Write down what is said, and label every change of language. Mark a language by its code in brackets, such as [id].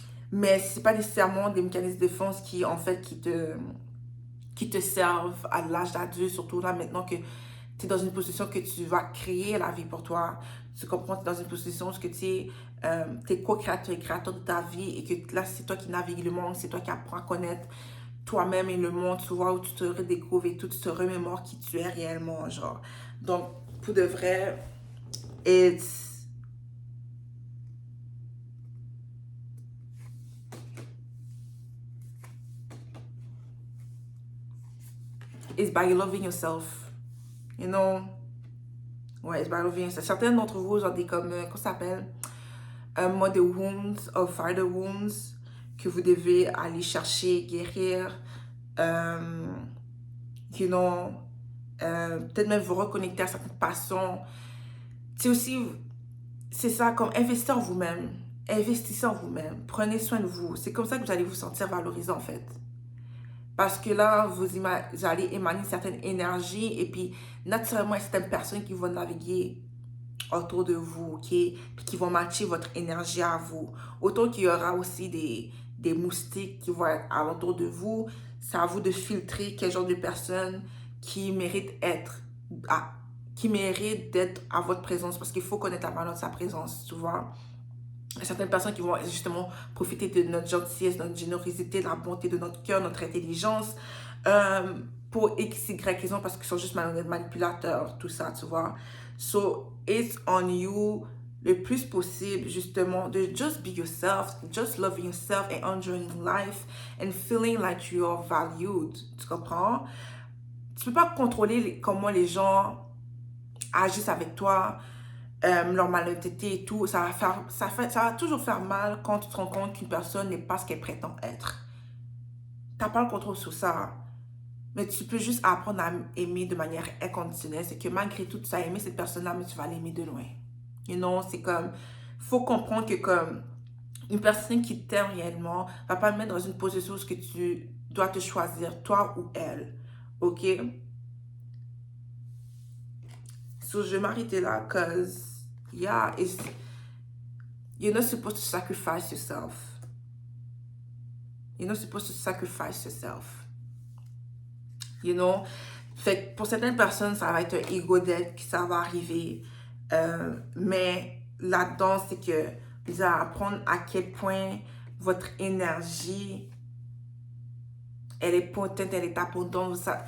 [fr] Mais c'est pas nécessairement des mécanismes de défense qui en fait qui te servent à l'âge d'adulte, surtout là maintenant que tu es dans une position que tu vas créer la vie pour toi. Tu comprends, tu es dans une position où tu es co-créateur et créateur de ta vie, et que là, c'est toi qui navigues le monde, c'est toi qui apprends à connaître toi-même et le monde, tu vois, où tu te redécouvres et tout, tu te remémores qui tu es réellement, genre. Donc, pour de vrai, [en] it's, it's by loving yourself, you know? [fr] Ouais, [en] it's by loving yourself. [fr] Certains d'entre vous, genre des comme, comment ça s'appelle? [en] Mother wounds or father wounds [fr] que vous devez aller chercher, guérir, euh, [en] you know, [fr] peut-être même vous reconnecter à certaines passions. C'est aussi, c'est ça, comme investir en vous-même. Investissez en vous-même. Prenez soin de vous. C'est comme ça que vous allez vous sentir valorisé, en fait. Parce que là, vous allez émaner une certaine énergie, et puis, naturellement, il y a certaines personnes qui vont naviguer autour de vous, ok? Puis qui vont matcher votre énergie à vous. Autant qu'il y aura aussi des moustiques qui vont être alentour de vous, c'est à vous de filtrer quel genre de personnes qui méritent à, qui méritent d'être à votre présence, parce qu'il faut connaître la valeur de sa présence, tu vois. Il y a certaines personnes qui vont justement profiter de notre gentillesse, notre générosité, de la bonté de notre cœur, notre intelligence, euh, pour X, Y raison, parce qu'ils sont juste manipulateurs, tout ça, tu vois. [en] So, it's on you [fr] le plus possible, justement, de [en] just be yourself, just loving yourself and enjoying life and feeling like you are valued. [fr] Tu comprends? Tu peux pas contrôler comment les gens agissent avec toi, leur malhonnêteté et tout. Ça va toujours faire mal quand tu te rends compte qu'une personne n'est pas ce qu'elle prétend être. Tu n'as pas le contrôle sur ça. Mais tu peux juste apprendre à aimer de manière inconditionnelle. C'est que malgré tout, tu as aimé cette personne-là, mais tu vas l'aimer de loin. [en] You know, [fr] c'est comme, faut comprendre que comme une personne qui t'aime réellement va pas te mettre dans une position où que tu dois te choisir, toi ou elle. OK? [en] So, [fr] je vais m'arrêter là, [en] cause, yeah, you're not supposed to sacrifice yourself. You're not supposed to sacrifice yourself. You know? [fr] Fait que pour certaines personnes, ça va être un ego death qui ça va arriver. Mais là-dedans, c'est que vous allez apprendre à quel point votre énergie, elle est potente, elle est abondante.